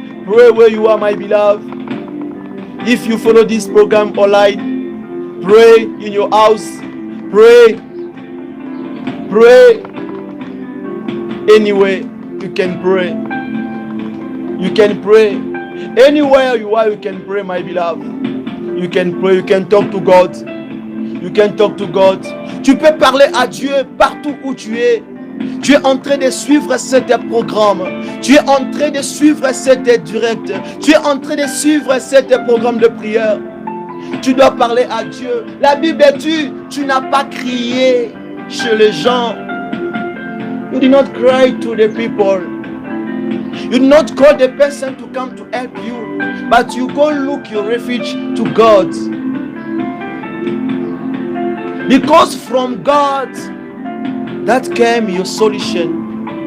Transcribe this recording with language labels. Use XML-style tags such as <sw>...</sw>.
<en>Pray where you are, my beloved. If you follow this program online, pray in your house. Pray. Pray. Anywhere you can pray. You can pray. Anywhere you are, you can pray, my beloved. You can pray. You can talk to God. You can talk to God.</en> <fr>Tu peux parler à Dieu partout où tu es. Tu es en train de suivre cet programme. Tu es en train de suivre cette direct. Tu es en train de suivre cet programme de prière. Tu dois parler à Dieu. La Bible dit, tu n'as pas crié chez les gens.</fr> <en>You did not cry to the people. You did not call the person to come to help you. But you go look your refuge to God. Because from God, that came your solution.</en>